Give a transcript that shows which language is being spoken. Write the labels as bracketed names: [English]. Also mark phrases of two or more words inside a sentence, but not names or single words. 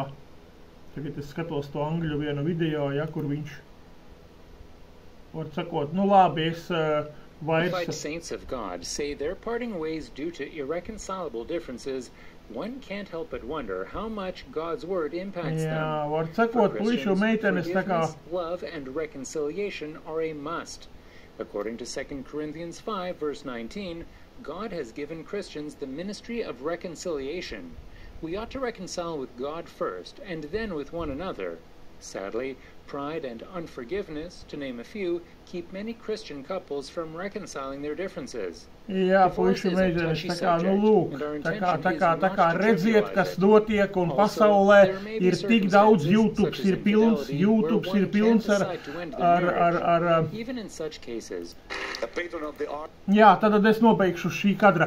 [Latvian] Tagad es skatos to angļu vienu video, ja, kur viņš, var sakot, nu labi, es [English] Qualified saints of God say they're parting ways due to irreconcilable differences. One can't help but wonder how much God's word impacts them. [Latvian] Var sakot, [English] For Christians, forgiveness, love, and reconciliation are a must. According to 2 Corinthians 5, verse 19, God has given Christians the ministry of reconciliation. We ought to reconcile with God first, and then with one another. Sadly, pride and unforgiveness, to name a few, keep many Christian couples from reconciling their differences. [Latvian] Jā, puiši meitenes, tā kā, nu lūk, tā kā redziet, kas notiek, un pasaulē ir tik daudz, YouTubes ir pilns ar Jā, tad es nobeigšu šī kadra.